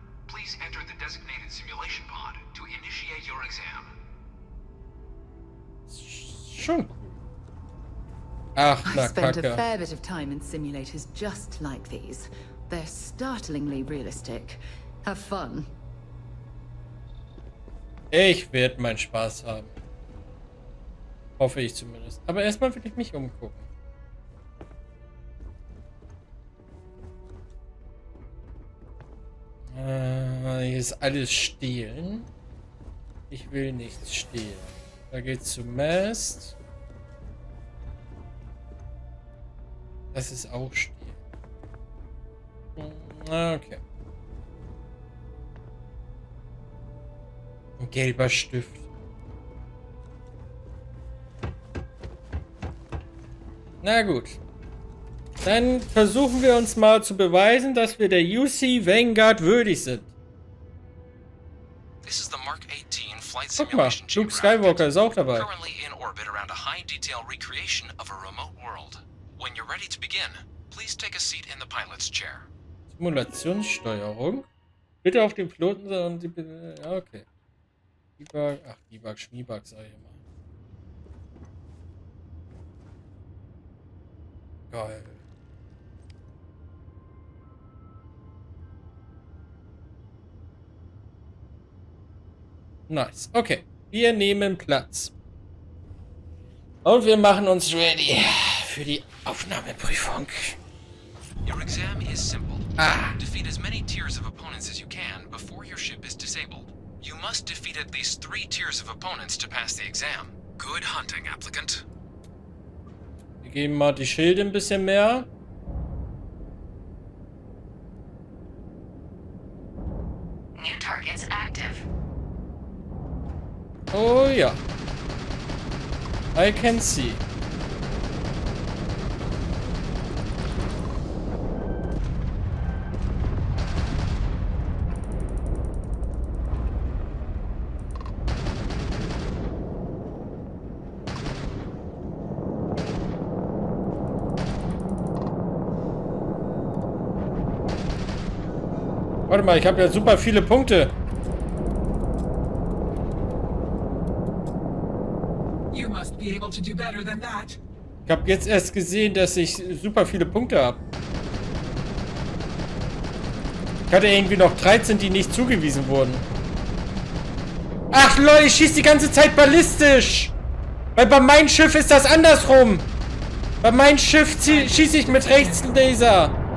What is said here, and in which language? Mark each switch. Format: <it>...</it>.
<en>Please enter the designated simulation pod to initiate your exam.</en> <de>Schon cool. Ach, na</de> <en>I've spent a</en> <de>Kacke.</de> <en>fair bit of time in simulators just like these. They're startlingly realistic. Have fun.</en> <de>Ich werde meinen Spaß haben. Hoffe ich zumindest. Aber erstmal will ich mich umgucken. Hier ist alles stehlen. Ich will nichts stehlen. Da geht's zum Mast. Das ist auch stehlen. Okay. Ein gelber Stift. Na gut. Dann versuchen wir uns mal zu beweisen, dass wir der UC Vanguard würdig sind.</de> <en>This is the Mark 18 flight</en> <de>Guck mal,</de> <en>simulation</en> <de>Luke Skywalker ist auch dabei.</de> <en>currently in orbit around a high-detail recreation of a remote world. When you're ready to begin, please take a seat in the pilot's chair.</en> <de>Simulationssteuerung. Bitte auf den Piloten und die... Ja, okay. Debug, ach, Debug, Schmiebug, sag ich immer. Geil. Nice. Okay. Wir nehmen Platz. Und wir machen uns ready für die Aufnahmeprüfung.</de> <en>Your exam is simple. Defeat as many tiers of opponents as you can before your ship is disabled. You must defeat at least 3 tiers of opponents to pass the exam. Good hunting, applicant.</en> <de>Wir geben mal die Schilde ein bisschen mehr.</de> <en>New targets active.</en> <de>Oh ja.</de> <en>I can see.</en> <de>Warte mal, ich habe ja super viele Punkte.</de> <en>You must be able to do better than that.</en> <de>Ich habe jetzt erst gesehen, dass ich super viele Punkte habe. Ich hatte irgendwie noch 13, die nicht zugewiesen wurden. Ach Leute, ich schieße die ganze Zeit ballistisch. Weil bei meinem Schiff ist das andersrum. Bei meinem Schiff schieße ich mit Rechtslaser.</de>